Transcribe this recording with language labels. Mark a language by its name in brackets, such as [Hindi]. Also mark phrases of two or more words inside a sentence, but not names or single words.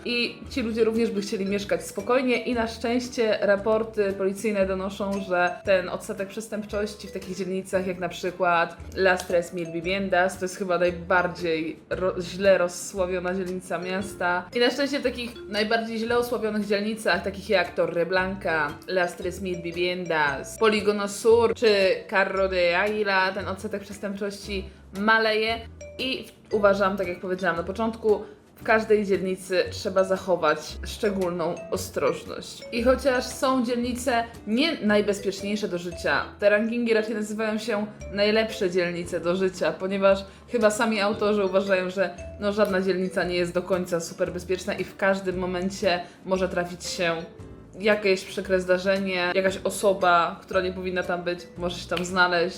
[Polish] I ci ludzie również by chcieli mieszkać spokojnie i na szczęście raporty policyjne donoszą, że ten odsetek przestępczości w takich dzielnicach jak na przykład Las Tres Mil Viviendas, to jest chyba najbardziej źle rozsławiona dzielnica miasta. I na szczęście w takich najbardziej źle osławionych dzielnicach, takich jak Torreblanca, Las Tres Mil Viviendas, Polígono Sur, czy Carro de Águila, ten odsetek przestępczości maleje i uważam, tak jak powiedziałam na początku, w każdej dzielnicy trzeba zachować szczególną ostrożność. I chociaż są dzielnice nie najbezpieczniejsze do życia, te rankingi raczej nazywają się najlepsze dzielnice do życia, ponieważ chyba sami autorzy uważają, że żadna dzielnica nie jest do końca super bezpieczna i w każdym momencie może trafić się jakieś przykre zdarzenie, jakaś osoba, która nie powinna tam być, może się tam znaleźć.